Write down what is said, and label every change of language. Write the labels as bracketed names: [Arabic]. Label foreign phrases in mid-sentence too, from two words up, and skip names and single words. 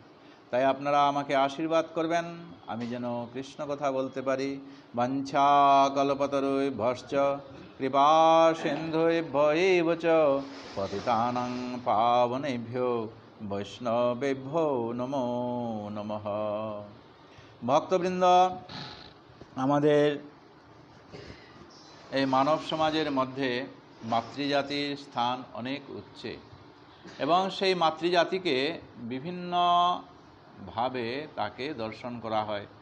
[Bangla] তাই আপনারা আমাকে আশীর্বাদ করবেন আমি যেন কৃষ্ণ কথা বলতে পারি। [Sanskrit] বাঞ্ছা কল্পতরুভ্যশ্চ কৃপা সিন্ধুভ্যৈব চ পতিতানাং পাবনেভ্যো বৈষ্ণবেভ্যো নমো নমঃ। [Bangla] ভক্তবৃন্দ, আমাদের এই মানব সমাজের মধ্যে মাতৃজাতির স্থান অনেক উচ্চে এবং সেই মাতৃজাতিকে বিভিন্নভাবে তাকে দর্শন করা হয়।